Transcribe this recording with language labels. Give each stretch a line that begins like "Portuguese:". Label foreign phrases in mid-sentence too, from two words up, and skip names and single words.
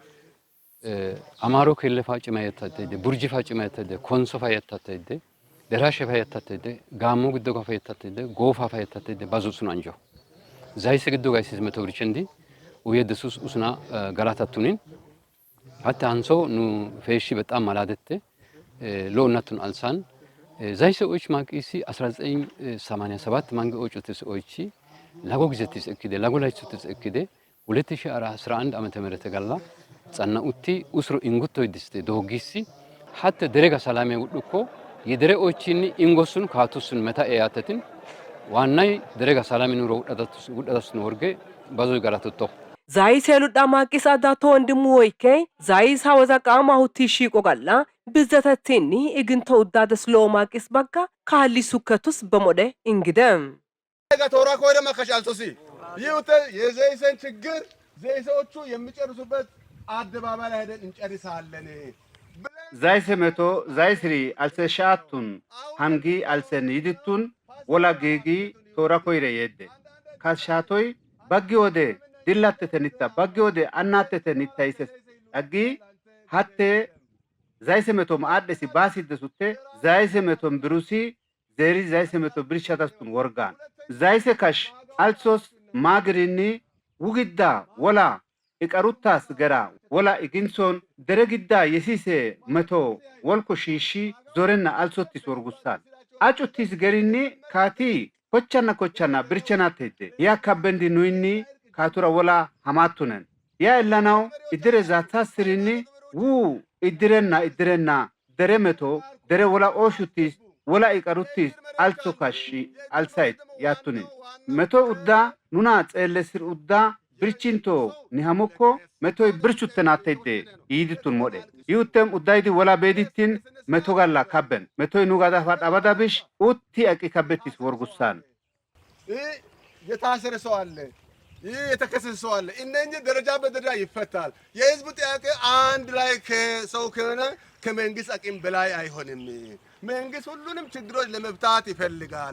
Zay: አማሮ ከለፋ ጭማ የታተደ ቡርጂፋ ጭማ የታተደ ኮንሶፋ የታተደ ደራሸፋ የታተደ ጋሞ ግዶጋፋ የታተደ ጎፋፋ የታተደ ባዙሱን አንጆ ዛይሰ ግዶጋ ሲስ መቶ ብርቸንዲ ወየደሱስ ኡስና ገላታቱኒን ሀታ አንሶ ኑ ፌሺ በጣም ማላደተ ሎናቱን አልሳን ዛይሰዎች ማቂሲ 1987 ማንገዎች ተሰዎች ላጎ ግዘትስ እክደ ላጎ ላይቹ ተሰክደ 2011
Amharic: ዓመተ ምህረት
Zay: ጋላ ጻናኡቲ ኡስሩ እንጉቶ ይድስተ ዶጊሲ ሀተ ደረጋ ሰላሜ ውድኮ የደረዎችን እንጎሱን ካቱስን መታ ያተትን ዋናይ ደረጋ ሰላሜ ኑሮ ውዳታሱን ወርገ ባዞ ጋራተቶ ዛይሰሉ ዳማቂስ አዳቶ ወንድሙ ወይከ ዛይሳ ወዛቃማ ሁቲ ሺቆ ጋላ ብዘተቲኒ እግንተ ውዳደስ ሎማቂስ በጋ ካሊ ሱከቱስ በሞደ እንግደም ቶራ ኮይደ መከሻልቶሲ ይውተ
Amharic: የዘይሰን ችግር ዘይሰዎቹ የሚጨርሱበት አደባባይ ላይ ሄደን እንጨርሳለን
Zay: ዛይሰ መቶ ዛይስሪ አልሰሻቱን ሃንጊ አልሰን ይድቱን ወላ ጌጊ ቶራ ኮይደ የደ ካሻቶይ በጊ ወደ ድላተተኒታ በጊ ወደ አናተተኒታ ይሰስ አጊ ሀተ ዛይሰ መቶ ማአደሲ ባሲደሱተ ዛይሰ መቶ ብሩሲ ዘሪ ዛይሰ መቶ ብርሻታስቱን ወርጋን ዛይሰ ካሽ አልሶስ ማግሪኒ ውግዳ ወላ ይቀሩታስ ገራ ወላ ኢግንሶን ደረግዳ የሲሴ መቶ ወልኮ ሺሺ ዞረና አልሶቲስ ወርጉሳል አጩቲስ ገሪኒ ካቲ ኮቻና ብርቸናተደ ያ ካበንዲ ኑይኒ ካቱራ ወላ ሐማቱነን ያ እላናው ኢድረ ዛታስሪኒ ው ኢድረና ደረ መቶ ደረ ወላ ኦሹቲስ ወላ ይቀሩቲስ አልሶ ካሺ አልሳይት ያቱነን መቶ ኡዳ ኑና ጸለስር ኡዳ ብርቺንቶ ኒሃሞኮ መቶ ብርቹተናተደ ይድቱን ሞደ ይውተም ኡዳይዲ ወላ ቤዲቲን መቶ ጋላ ካበን መቶ ኑጋዳ ፈጣባዳብሽ ኡቲ አቂ ካበቲስ ወርጉሳን
Amharic: የታሰረ ሰው አለ የተከሰሰ ሰው አለ እነኚህ ደረጃ በደረጃ ይፈታል የህዝብ ጥያቄ አንድ ላይ ከሰው ከሆነ ከመንግስት አቅም በላይ አይሆንም መንግስት ሁሉንም ችግሮች ለመፍታት ይፈልጋል